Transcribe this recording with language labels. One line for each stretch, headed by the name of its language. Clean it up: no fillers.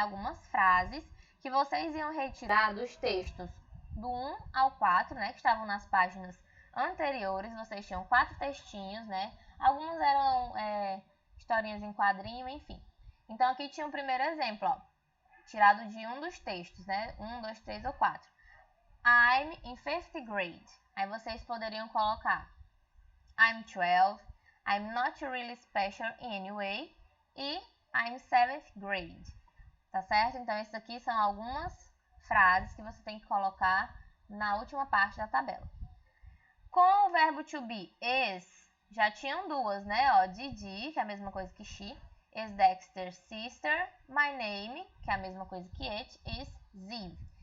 Portuguese: Algumas frases que vocês iam retirar dos textos do 1 ao 4, né? Que estavam nas páginas anteriores. Vocês tinham 4 textinhos, né? Alguns eram historinhas em quadrinho, enfim. Então, aqui tinha o primeiro exemplo, ó, tirado de um dos textos, né? 1, 2, 3 ou 4.
English: I'm in 5th grade.
Portuguese: Aí vocês poderiam colocar
English: I'm 12, I'm not really special in any way
Portuguese: e
English: I'm 7th grade.
Portuguese: Tá certo? Então, essas aqui são algumas frases que você tem que colocar na última parte da tabela. Com o verbo to be is, já tinham duas, né? Ó, Didi, que é a mesma coisa que she,
English: is Dexter's sister, my name,
Portuguese: que é a mesma coisa que it,
English: is Ziv.